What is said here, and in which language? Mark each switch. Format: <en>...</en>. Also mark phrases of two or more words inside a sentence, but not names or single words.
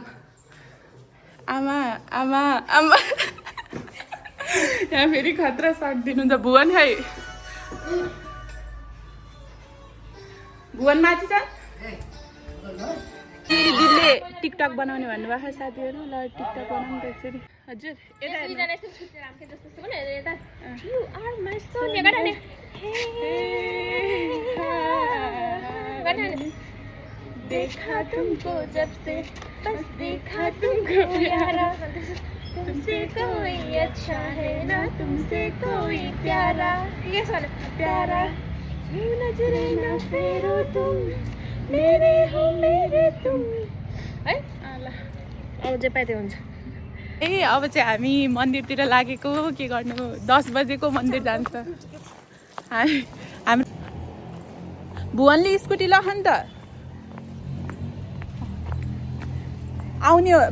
<ne>आमा आमा आमा यहाँ फेरि खतरा सट दिनुहुन्छ। भुवन खै भुवन माथि छ। दिदीले टिकटक बनाउने भन्नुभएको साथीहरू। ल टिकटक बनाउनु त यसरी।</ne> <hi>हजुर देखा तुमको जब से बस देखा तुमको प्यारा तुमसे कोई अच्छा है ना तुमसे कोई प्यारा प्यारा नजरे न फेरो तुम मेरे हो मेरे तुम है।</hi> <ne>ल अब जे पाइते हुन्छ। ए अब चाहिँ हामी मन्दिरतिर लागेको। के गर्नु 10 बजेको मन्दिर जान्छ। हामी भुवनले स्कुटी लखन त आउने हो।</ne>